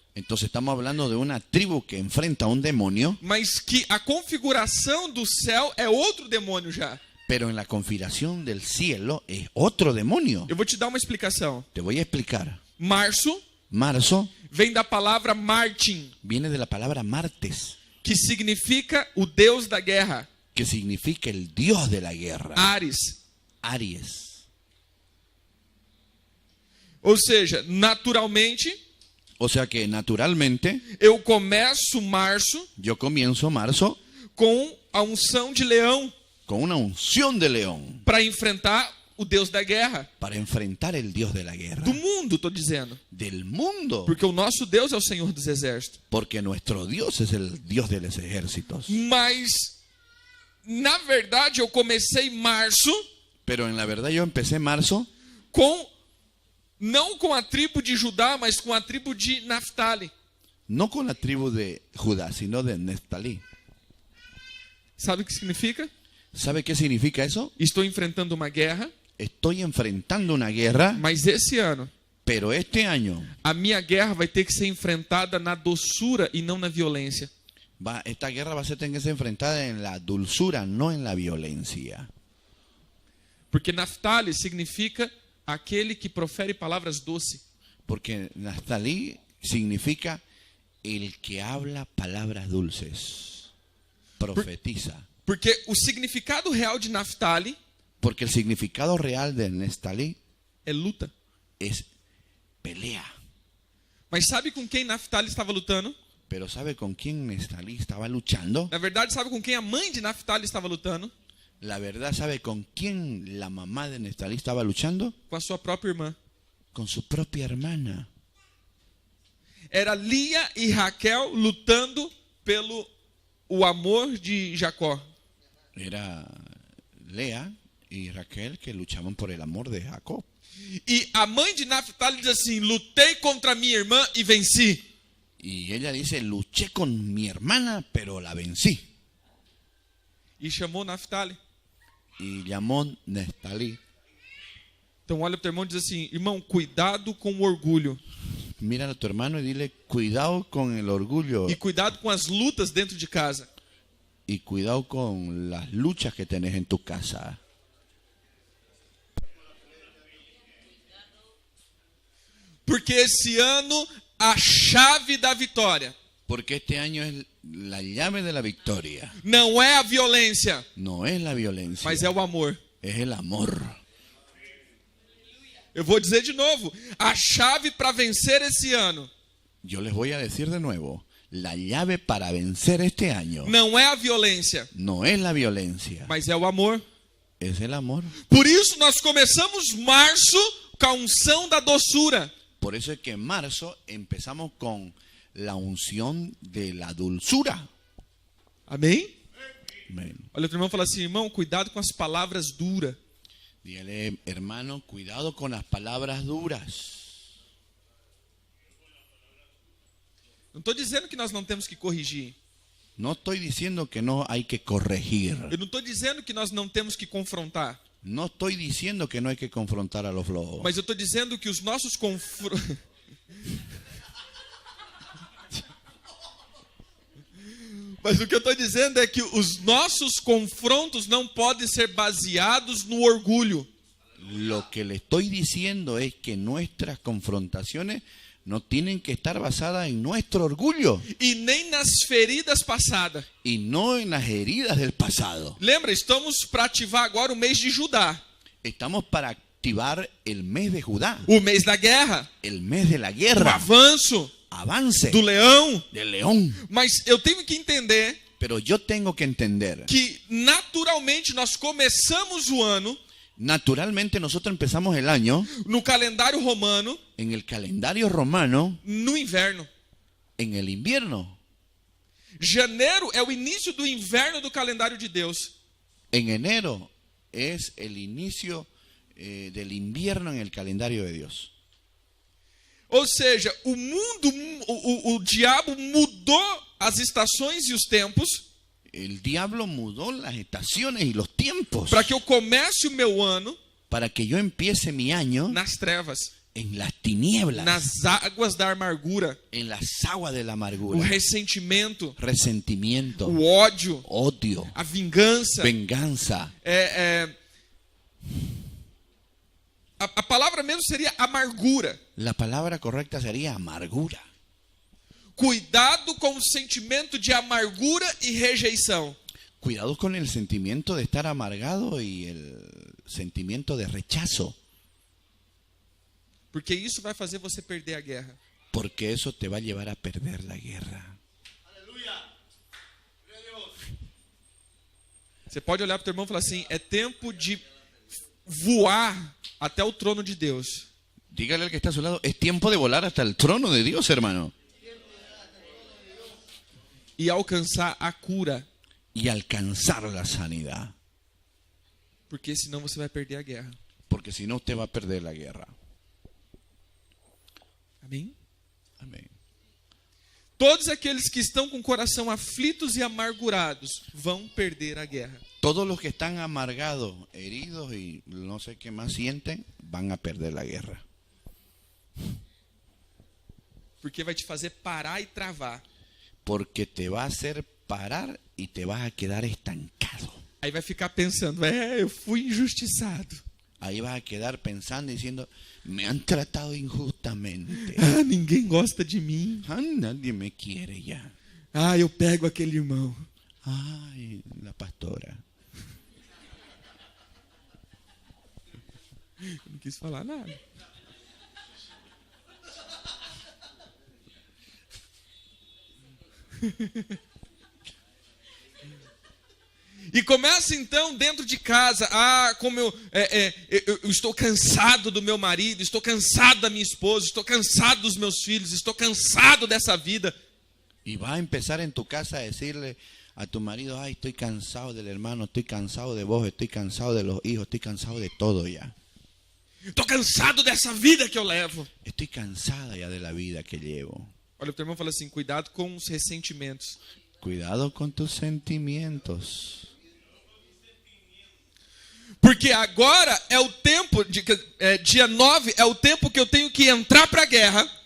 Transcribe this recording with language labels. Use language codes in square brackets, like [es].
[es] Entonces estamos hablando de una tribu que enfrenta a un demonio, [pt] mas que a configuração do céu é outro demônio já. [es] pero en la configuración del cielo es otro demonio. [pt] Eu vou te dar uma explicação. [es] Te voy a explicar. [pt] Março [es] Marzo [pt] vem da palavra Martim, [es] viene de la palabra martes, [pt] que significa o Deus da guerra, [es] que significa el dios de la guerra, [pt] Ares. [es] Aries. [pt] Ou seja, naturalmente, [es] O sea que naturalmente [pt] eu começo março [es] yo comienzo marzo [pt] com a unção de leão [es] con una unción de león [pt] para enfrentar o Deus da guerra. [es] para enfrentar el dios de la guerra, [pt] Do mundo, estou dizendo. [es] del mundo, [pt] Porque o nosso Deus é o Senhor dos Exércitos. [es] porque nuestro Dios es el Dios de los ejércitos. [pt] Mas, na verdade, eu comecei março [es] Pero en la verdad yo empecé marzo [pt] não com a tribo de Judá, mas com a tribo de Naftali. [es] no con la tribu de Judá, sino de Neftalí. [pt] Sabe o que significa? [es] ¿Sabe qué significa eso? [pt] Estou enfrentando uma guerra, [es] Estoy enfrentando una guerra, [pt] mas esse ano [es] pero este año [pt] a minha guerra vai ter que ser enfrentada na doçura e não na violência. [es] esta guerra va a tener que ser enfrentada en la dulzura, no en la violencia. [pt] Porque Naftali significa aquele que profere palavras doces. [es] Porque Neftalí significa el que habla palabras dulces, profetiza. [pt] Porque o significado real de Naftali [es] Porque el significado real de Neftalí [pt] é luta. [es] es pelea. [pt] Mas sabe com quem Naftali estava lutando? [es] Pero ¿sabe con quién Neftalí estaba luchando? [pt] Na verdade, sabe com quem a mãe de Naftali estava lutando? [es] La verdad, ¿sabe con quién la mamá de Neftalí estaba luchando? [pt] Com a sua própria irmã. [es] Con su propia hermana. [pt] Era Lia e Raquel lutando pelo o amor de Jacó. [es] Era Lea y Raquel que luchaban por el amor de Jacob. [pt] E a mãe de Naftali diz assim: lutei contra minha irmã e venci. [es] Y ella dice, luché con mi hermana, pero la vencí. [pt] E chamou Naftali. [es] Y llamó Neftalí. [pt] Então olha para o teu irmão e diz assim: irmão, cuidado com o orgulho. [es] Mira a tu hermano y dile, cuidado con el orgullo [pt] E cuidado com as lutas dentro de casa. [es] y cuidado con las luchas que tenés en tu casa. [pt] Porque esse ano a chave da vitória [es] Porque este año es la llave de la victoria. [pt] não é a violência, [es] No es la violencia, [pt] mas é o amor. [es] es el amor. [pt] Eu vou dizer de novo, a chave para vencer esse ano [es] Yo les voy a decir de nuevo, la llave para vencer este año [pt] não é a violência, [es] no es la violencia, [pt] mas é o amor. [es] es el amor. [pt] Por isso nós começamos março com a unção da doçura. [es] Por eso es que en marzo empezamos con la unción de la dulzura. [pt] Amém? [es] Amén. [pt] Olha o teu irmão e fala assim: irmão, cuidado com as palavras duras. [es] Dígale, hermano, cuidado con las palabras duras. [pt] Não estou dizendo que nós não temos que corrigir. [es] No estoy diciendo que no hay que corregir. [pt] Eu não estou dizendo que nós não temos que confrontar. [es] No estoy diciendo que no hay que confrontar a los lobos. [pt] Mas eu estou dizendo que os nossos confrontos... Mas o que eu estou dizendo é que os nossos confrontos não podem ser baseados no orgulho. [es] Lo que le estoy diciendo es que nuestras confrontaciones no tienen que estar basadas en nuestro orgullo [pt] E nem nas feridas passadas. [es] y no en las heridas del pasado. [pt] Lembra, estamos para ativar agora o mês de Judá. [es] Estamos para activar el mes de Judá, [pt] O mês da guerra. [es] el mes de la [pt] O [es] guerra, [pt] avanço [es] avance [pt] do leão. [es] del león. [pt] Mas eu tenho que entender [es] Pero yo tengo que entender, [pt] que naturalmente nós começamos o ano [es] naturalmente nosotros empezamos el año [pt] no calendário romano [es] en el calendario romano [pt] no inverno. [es] en el invierno. [pt] Janeiro é o início do inverno do calendário de Deus. [es] En enero es el inicio del invierno en el calendario de Dios. [pt] Ou seja, o mundo, o diabo mudou as estações e os tempos [es] El diablo mudó las estaciones y los tiempos [pt] para que eu comece o meu ano [es] para que yo empiece mi año [pt] nas trevas, [es] en las tinieblas, [pt] nas águas da amargura, [es] en las aguas de la amargura, [pt] ressentimento, [es] resentimiento, [pt] o ódio, [es] odio, [pt] a vingança, [es] venganza, [pt] A palavra mesmo seria amargura. [es] La palabra correcta sería amargura. [pt] Cuidado com o sentimento de amargura e rejeição. [es] Cuidado con el sentimiento de estar amargado y el sentimiento de rechazo, [pt] Porque isso vai fazer você perder a guerra. [es] porque eso te va a llevar a perder la guerra. [pt] Você pode olhar para o teu irmão e falar assim: é tempo de voar até o trono de Deus. [es] Dígale al que está a su lado, es tiempo de volar hasta el trono de Dios, hermano, [pt] E alcançar a cura. [es] y alcanzar la sanidad, [pt] Porque senão você vai perder a guerra. [es] porque si no usted va a perder la guerra. [pt] Amém? [es] Amén. [pt] Todos aqueles que estão com o coração aflitos e amargurados vão perder a guerra. [es] Todos los que están amargados, heridos y no sé qué más sienten, van a perder la guerra. [pt] Porque vai te fazer parar e travar. [es] Porque te va a hacer parar y te vas a quedar estancado. [pt] Aí vai ficar pensando: eu fui injustiçado. [es] Ahí vas a quedar pensando y diciendo, me han tratado injustamente. [pt] Ninguém gosta de mim. [es] Nadie me quiere ya. [pt] Eu pego aquele irmão. [es] Ay, la pastora. [pt] Eu não quis falar nada. E começa então dentro de casa: como eu estou cansado do meu marido, estou cansado da minha esposa, estou cansado dos meus filhos, estou cansado dessa vida. [es] Y vas a empezar en tu casa a decirle a tu marido, ay, estoy cansado del hermano, estoy cansado de vos, estoy cansado de los hijos, estoy cansado de todo ya. [pt] Estou cansado dessa vida que eu levo. [es] Estoy cansada ya de la vida que llevo. [pt] Olha, o teu irmão fala assim: cuidado com os ressentimentos. [es] Cuidado con tus sentimientos. [pt] Porque agora é o tempo, dia 9, é o tempo que eu tenho que entrar para a guerra.